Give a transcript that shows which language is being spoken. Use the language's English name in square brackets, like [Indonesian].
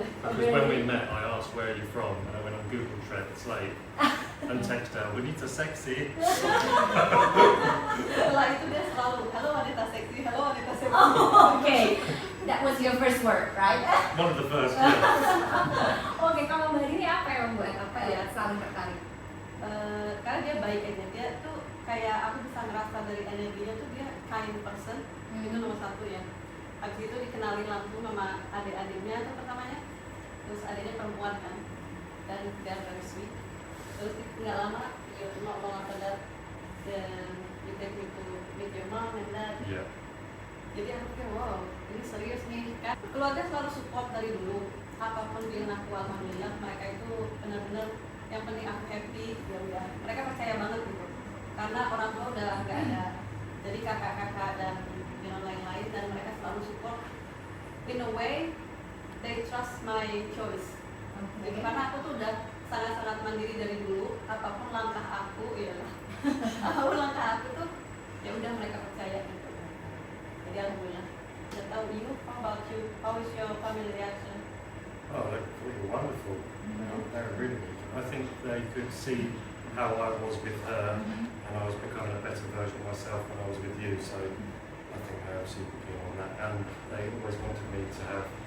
[English] Because when we met, I asked where are you from, and I went on Google Translate and texted her, [Indonesian] "Wanita sexy." Setelah itu dia selalu, halo wanita seksi, halo wanita seksi. [English] Oh, okay. That was your first word, right? One of the first. Yeah. [Indonesian] Oke, kalau Mbak Dini apa yang membuat saling tertarik? Karena dia baik aja, dia tuh kayak aku bisa ngerasa dari energinya tuh dia [English] kind person, [Indonesian] itu nomor satu ya. Habis itu dikenalin langsung sama adik-adiknya tuh pertamanya, terus adiknya perempuan kan, dan dia [English] very sweet. [Indonesian] Terus nggak lama, [English] you not long after that, then you take me to meet your mom and dad. Yeah. [Indonesian] Jadi aku pikir wow, ini serius nih kan. Keluarga selalu support dari dulu, apapun pilihan aku, alhamdulillah mereka itu benar-benar yang penting aku happy, ya udah. Mereka percaya banget gitu, karena orang tua udah nggak ada, jadi kakak-kakak dan lain-lain, dan mereka selalu support. [English] In a way, they trust my choice. [Indonesian] Jadi karena aku tuh udah sangat-sangat mandiri dari dulu, apapun langkah aku, apapun langkah aku tuh, ya udah mereka percaya gitu. Jadi alhamdulillah. Udah tahu [English] you, how about you? How is your family reaction? Oh, they were wonderful. They were really good. I think they could see how I was with her, and I was becoming a better version of myself when I was with you. So I think they were super keen on that, and they always wanted me to have.